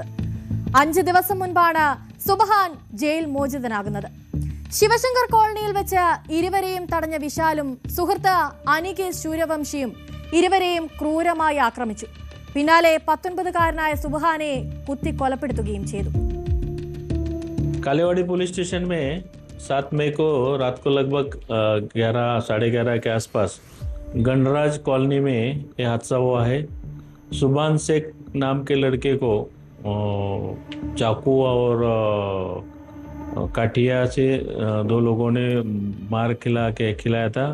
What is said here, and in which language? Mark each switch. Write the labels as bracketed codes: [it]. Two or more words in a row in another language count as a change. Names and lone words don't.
[ml] 5 ദിവസം മുൻപാണ് സുബഹാൻ ജയിൽ മോചിതനാകുന്നത്. ശിവശങ്കർ കോളനിയിൽ വെച്ച് ഇരുവരെയും തടഞ്ഞ വിശാലും സുഹൃത്ത് അനികേഷ് സൂര്യവംശിയും ഇരുവരെയും ക്രൂരമായി ആക്രമിച്ചു. പിന്നാലെ 19-കാരനായ സുബഹാനെ കുത്തി കൊലപ്പെടുത്തുകയും ചെയ്തു. [hi] कालेवाड़ी पुलिस स्टेशन में 7 मई को रात को लगभग 11 साढ़े 11 के आसपास गणराज कॉलोनी में यह हादसा हुआ है। सुभान शेख नाम के लड़के को चाकू और काठिया से 2 लोगों ने मार खिलाया था।